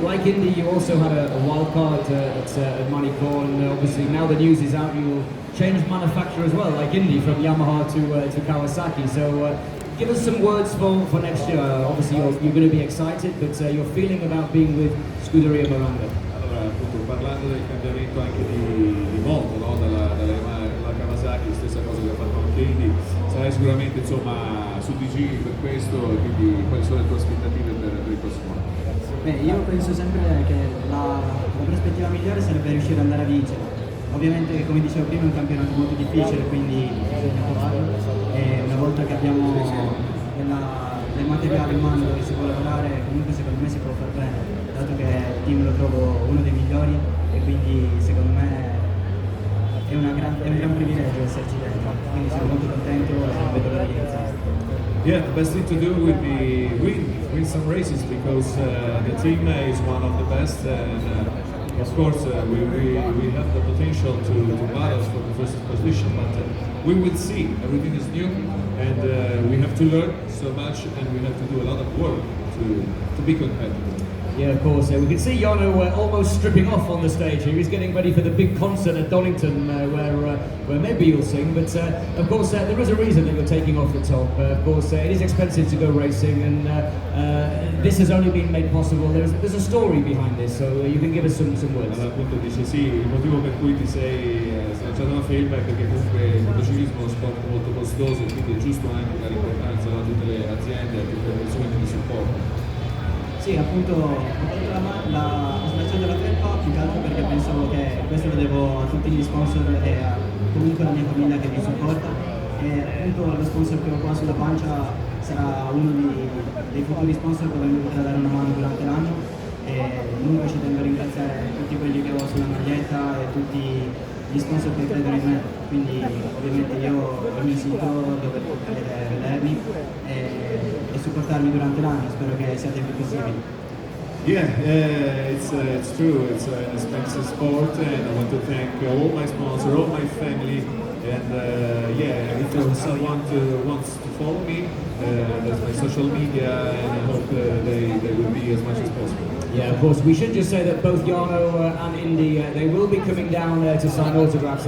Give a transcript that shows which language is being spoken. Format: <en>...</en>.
<en>Like Indy, you also had a wild card at Monaco, and obviously now the news is out, you will change manufacturer as well, like Indy, from Yamaha to Kawasaki. So give us some words for next year. Obviously you're going to be excited, but your feeling about being with Scuderia Maranga.</en> <it>Allora, appunto, parlando del cambiamento anche di moto, no? dalla Kawasaki, stessa cosa che ha fatto anche Indy, sarai sicuramente insomma su DG per questo, e quindi quali sono le tue aspettative per il prossimo anno? Beh, io penso sempre che la prospettiva migliore sarebbe riuscire ad andare a vincere Ovviamente, come dicevo prima, è un campionato molto difficile, quindi bisogna provarlo. E una volta che abbiamo del materiale in mano dove si può lavorare, comunque secondo me si può far bene, dato che il team lo trovo uno dei migliori e quindi secondo me è un gran privilegio esserci dentro, quindi sono molto contento e non vedo l'ora di iniziare.</it> <en>Yeah, the best thing to do would be win some races because the team is one of the best, and of course we have the potential to battle for the first position, but we will see. Everything is new, and we have to learn so much, and we have to do a lot of work to be competitive. Yeah, of course. We can see Jarno almost stripping off on the stage here. He's getting ready for the big concert at Donington where maybe you'll sing. But of course, there is a reason that you're taking off the top. Of course, it is expensive to go racing, and this has only been made possible. There's a story behind this, so you can give us some words.</en> <it>Allora, appunto dice sì, il motivo per cui ti sei lanciato una film è perché comunque il motociclismo è uno sport molto costoso, quindi è giusto anche dare importanza a tutte le aziende, a tutte le persone che ti supportano. Sì, appunto ho slacciato la felpa più che altro perché pensavo che questo lo devo a tutti gli sponsor e comunque alla mia famiglia che mi supporta, e appunto lo sponsor che ho qua sulla pancia sarà uno dei futuri sponsor dove mi potrà dare una mano durante l'anno, e comunque ci tengo a ringraziare tutti quelli che ho sulla maglietta e tutti gli sponsor che credono in me, quindi ovviamente io ho il mio sito dove potete vedermi e supportarmi durante l'anno, spero che siate il più possibile.</it> <en>Yeah, it's true. It's an expensive sport, and I want to thank all my sponsors, all my family, and yeah, if someone wants to follow me, that's my social media, and I hope they will be as much as possible. Yeah, of course. We should just say that both Jarno and Indy, they will be coming down to sign autographs.</en>